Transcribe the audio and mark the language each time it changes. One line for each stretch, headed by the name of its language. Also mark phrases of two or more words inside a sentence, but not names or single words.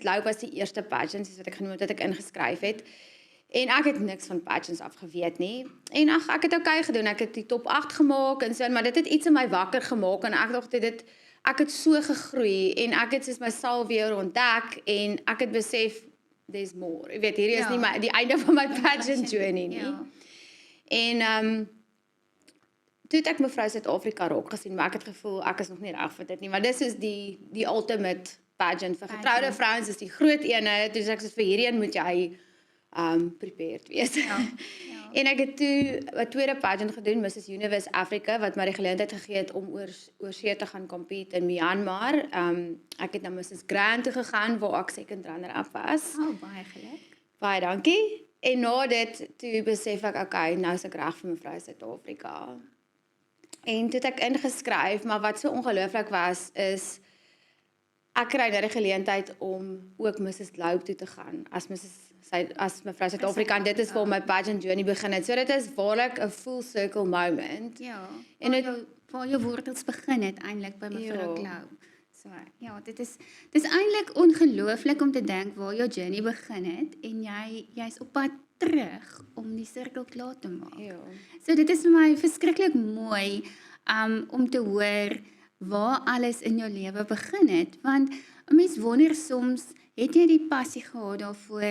Afrikaans: Globe was die eerste pageant, soos wat ek genoem het, dat ek ingeskryf het, en ek het niks van pageants afgeweet nie. En ek het okay gedoen, ek het die top 8 gemaak en so, maar dit het iets in my wakker gemaak, en ek dink ek het so gegroei, en ek het soos myself weer ontdek, en ek het besef,
English: there's more.
Afrikaans: Jy weet, hierdie is nie die einde van my
English: pageant journey
Afrikaans: nie. En toe het ek mevrou Suid-Afrika raak gesien, maar ek het gevoel, ek is nog nie reg vir dit nie, maar dis is die
English: ultimate pageant
Afrikaans: vir getroude vrouens, is die groot ene, dus ek sê vir hierdie een moet jy prepared wees. En ek het toe 'n tweede pageant gedoen, Mrs. Universe Africa, wat my die geleentheid gegee het om oor see te gaan compete in Myanmar. Ek het na Mrs. Grand toe gegaan, waar ek
English: second runner-up
Afrikaans: was. Baie geluk. Baie dankie. En na dit, toe besef ek, okay, nou is ek reg vir mevrou Suid-Afrika. En toe het ek ingeskryf, maar wat so ongelooflik was, is ek kry nou die geleentheid om ook Mrs. Globe toe te gaan, as mevrou Suid-Afrika, en dit is waar my
English: pageant journey
Afrikaans: begin het. So dit is waarlik 'n
English: full circle moment.
Afrikaans: Ja, En waar jou wortels begin het eintlik by mevrou Ja. Klou. So, ja, dit is eintlik ongelooflik om te dink waar jou journey begin het en jy's op pad terug om die sirkel klaar te maak. Ja. So dit is vir my verskriklik mooi om te hoor waar alles in jou lewe begin het, want 'n mens wonder soms, het jy die passie gehad daarvoor?